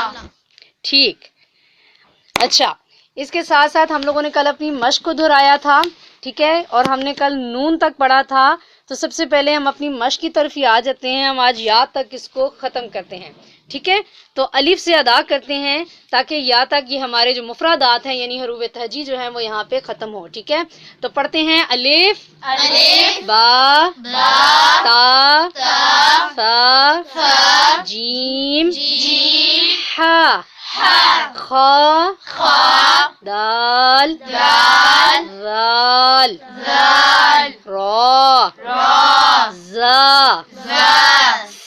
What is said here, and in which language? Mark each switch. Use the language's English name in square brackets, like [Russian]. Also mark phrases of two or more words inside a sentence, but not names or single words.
[Urdu] ٹھیک، اچھا اس کے ساتھ ساتھ ہم لوگوں نے کل اپنی مشق کو دہرایا تھا، ٹھیک ہے، اور ہم نے کل نون تک پڑھا تھا۔ تو سب سے پہلے ہم اپنی مشق کی طرف ہی آ جاتے ہیں۔ ہم آج یا تک اس کو ختم کرتے ہیں، ٹھیک ہے۔ تو الف سے ادا کرتے ہیں تاکہ یا تک یہ ہمارے جو مفردات ہیں یعنی حروف تہجی جو ہیں وہ یہاں پہ ختم ہو، ٹھیک ہے۔ تو پڑھتے ہیں الف الف با با تا تا ثا ثا جیم جیم حا حا خا خا دال دال ذال ذال را را زا زا